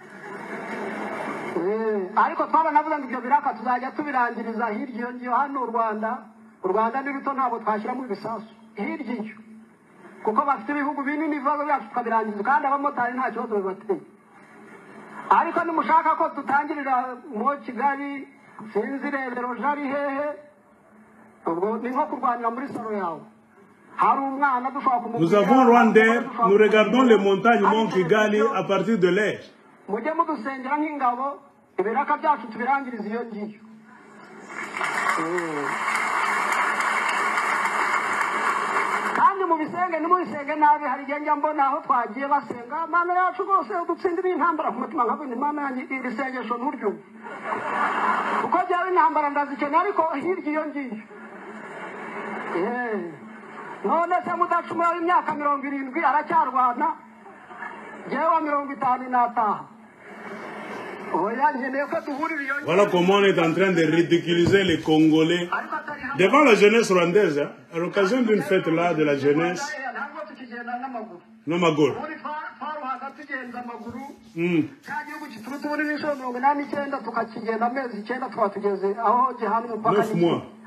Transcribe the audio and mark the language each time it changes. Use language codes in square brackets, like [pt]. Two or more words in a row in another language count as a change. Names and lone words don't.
[rw] ariko twabanavuze ngo ibyo biraka tuzajya tubirangiriza hirya iyo hano u Rwanda ni ruto ntabwo twashyiramo ibisasu hirya iyo kuko bafite ibihugu binini bibazo byacu tukabirangiriza kandi abamotari nta kibazo bibateye ariko nimushaka ko tutangirira mu Kigali sinzi rebero jari hehe ubwo ni nko kurwanira muri salo yawe hari umwana dushaka kumubwira. [fr] Nous avons Rwandais, nous regardons les montagnes Mont Kigali à partir de l'air. [rw] Mujye mudusengera nk'ingabo ibiraka byacu tubirangiriza iyo ngiyo. Kandi mu bisenge nimubisenge nabi hari igihe njya mbona aho twagiye basenga mana yacu rwose udutsindira intambara ku mutima nkavuga imana yanjye iri sengesho nturyo kuko byawe intambara ndazikena ariko hirya iyo ngiyo none se mudacumura w'imyaka 70 aracyarwana jewe wa 50 nataha. [fr] Voilà comment on est en train de ridiculiser les Congolais devant la jeunesse rwandaise, hein, à l'occasion d'une fête là de la jeunesse. Namagoro. Neuf mois.